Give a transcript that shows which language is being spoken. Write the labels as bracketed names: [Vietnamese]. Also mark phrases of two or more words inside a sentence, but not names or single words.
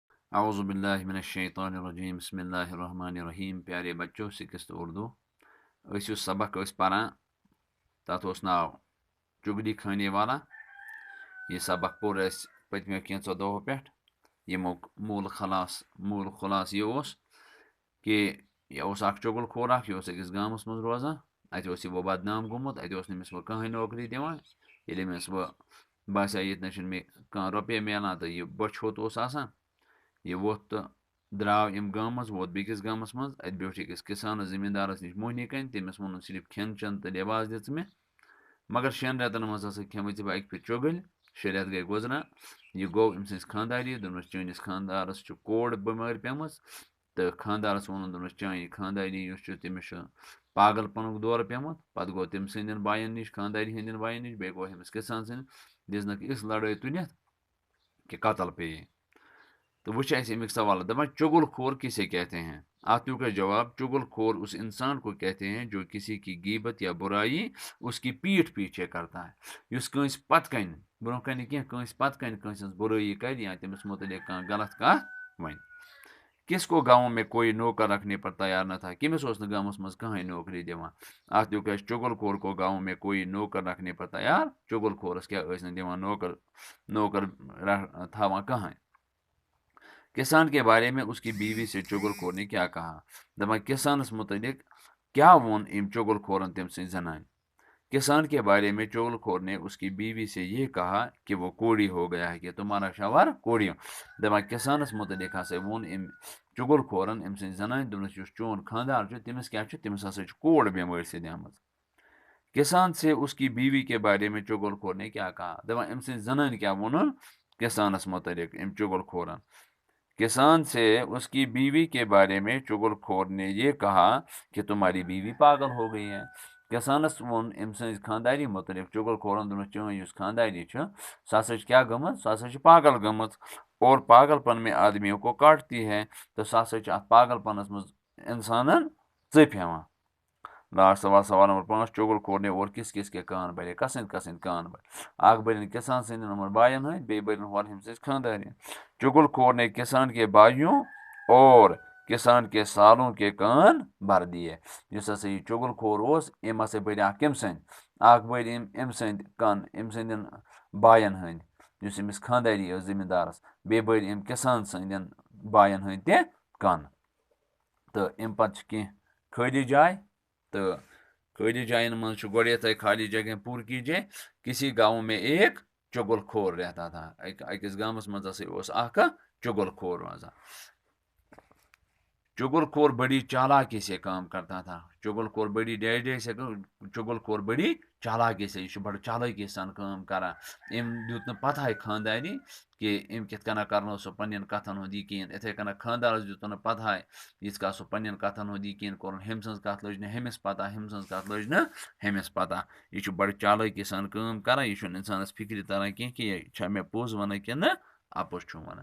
[Arabic] اعوذ باللہ من الشیطان الرجیم بسم اللہ الرحمن الرحیم. [Kashmiri] پیارے بچوں، سکست اردو اس سبق پران تات ناو چگلی کھانے والا. یہ سبق پور اس پتمو کینچو دہو پہ یموک مول خلاص یہ کہ یہ اخ چگل خور اخ یہ اکس گامس مز روزان. ات وہ بدنام گومت، ات نمس وہ کہیں نوکری دان. یل امس وہ باسیا یہ مے کھانا روپیے ملان تو یہ بچ ہوت آسان. یہ ووت تو دراو ام گامس ووت بیکس گامس مز. ات بیوٹھ أکس کسانس زمیندارس نش موہنی کن. تمس وون صرف کھین چین تو لباس دژ مے. مگر 6 رتن مز ہسا کھیمت بہ اکہ پھر چگل. 6 رت گئی گزران. یہ گو ام سز خانداری. دوپس چٲنِس خاندارس کوڑ بٮ۪مٲرۍ پیمٕژ تہٕ خاندارس ووٚنُن دوٚپنس چانہِ خانداری یُس چھُ تٔمِس چھُ پاگل پنُک دور پیومُت. پتہٕ گوٚو تٔمۍ سٕنٛدٮ۪ن باین نِش خانداری ہٕنٛدٮ۪ن باین نِش. بیٚیہِ گوٚو أمِس کسان سٕنٛدِ دِژنکھ یِژھ لڑٲے تُلِتھ کہ قتل پیٚیہِ. تو وچ ایسے امیک سوال دپان چگل خور [Urdu] کسے کہتے ہیں. آتو کا جواب: چگل خور اس انسان کو کہتے ہیں جو کسی کی غیبت یا برائی اس کی پیٹھ پیچھے کرتا ہے. [Kashmiri] اس کنس پت کن برو کن کی کنس پت کن کنس برائی کر یا تمس متعلق کان غلط کت ون. [Urdu] کس کو گاؤں میں کوئی نوکر رکھنے پر تیار نہ تھا. [Kashmiri] کمس اس گامس مز کہیں نوکری دیوان. [Urdu] آتو کہ چگل خور کو گاؤں میں کوئی نوکر رکھنے پر تیار. [Kashmiri] چگل خورس کیا دیوان نوکر تھاوان کہیں. [Urdu] کسان کے بارے میں اس کی بیوی سے چگل خور نے کیا کہا. [Kashmiri] دپان کسانس متعلق کیا وون ام چگل خورن تم سن زنان. [Urdu] کسان کے بارے میں چگل خور نے اس کی بیوی سے یہ کہا کہ وہ کوڑی ہو گیا ہے، کہ تمہارا شوہر کوڑی ہو. [Kashmiri] دپان کسانس متعلق ہسا وون ام چگل خورن ام سن زنان دپنس یس چون خاندار تمس کیا تمس ہسا کوڑ بیماری سے آمت. [Urdu] کسان سے اس کی بیوی کے بارے میں چگل خور نے کیا کہا. [Kashmiri] دپان ام سن زنان کیا وون کسانس متعلق ام چگل خورن. [Urdu] کسان سے اس کی بیوی کے بارے میں چگل خور نے یہ کہا کہ تمہاری بیوی پاگل ہو گئی ہے. [Kashmiri] کسانس وون ام سن خانداری متعلق چگل خورن دپنس چون اس خانداری سہ ہسا کیا گمت، سہ ہسا پاگل گمت [Urdu] اور پاگل پن میں آدمیوں کو کاٹتی ہے. [Kashmiri] تو سہ ہسا ات پاگل پنس مز انسانن ژٔپۍ ہٮ۪وان. [Urdu] لاسٹ سوال نمبر 5. چگل خور نے اور کس کس کے کان بھرے. [Kashmiri] کسند کسند کان بھرے. اخ بھرن کسان سند نمبر باین ہند، بیٚیہِ بھرن ہور ہم سٕنٛز خاندارین. [Urdu] چگل خور نے کسان کے بھائیوں اور کسان کے سالوں کے کان بھر دیے. [Kashmiri] اس ہسا یہ چگل خور ام ہسا بھر اخ کم سند اخ بھر ام سند کان ام سندین باین ہند اس امس خانداری زمیندارس. بیٚیہِ بھر ام کسان سندین باین ہند تہ کان. تو ام پتہ کی خالی جائے. تو خالی جائن من گۄڈٕ [Urdu] خالی جگہ پور کیجیے. کسی گاؤں میں ایک چگل خور رہتا تھا. [Kashmiri] اکس گامس مز اخ چگل خور روزان. [Urdu] چگل خور بڑی چالاکی سے کام کرتا تھا. چگل خور بڑی جیسے چگل خور بڑی چالاکی سے [Kashmiri] یہ بڑا چالاکی سان کام کران. ام دیت نہ پتہ خانداری کہ ام کت کن کرنو سہ پنن کتن ہند یقین. اتھے کن خاندارس دیت نہ پتہ یت کا سہ پنن کتن ہند یقین کورن. ہم سن کت لج نہ ہمس پتہ، ہم سن کت لج نہ ہمس پتہ. یہ بڑا چالاکی سان کام کران. یہ انسانس فکر تران کی کہ یہ چھا مے پوز ونان کہ نہ اپز چھُ ونان.